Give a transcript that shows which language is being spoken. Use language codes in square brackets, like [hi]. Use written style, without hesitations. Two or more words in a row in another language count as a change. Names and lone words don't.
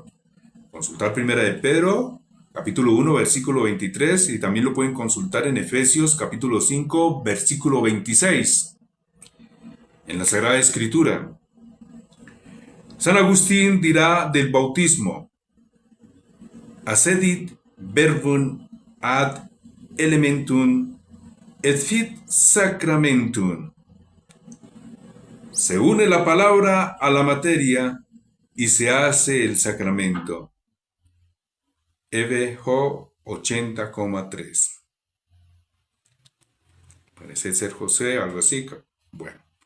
[es] Consultar 1 de Pedro, capítulo 1, versículo 23, y también lo pueden consultar en Efesios, capítulo 5, versículo 26. En la Sagrada Escritura, San Agustín dirá del bautismo: [la] accedit verbum ad elementum et fit sacramentum. [es] Se une la palabra a la materia y se hace el sacramento. EBJ 80,3. Parece ser José, algo así. Bueno.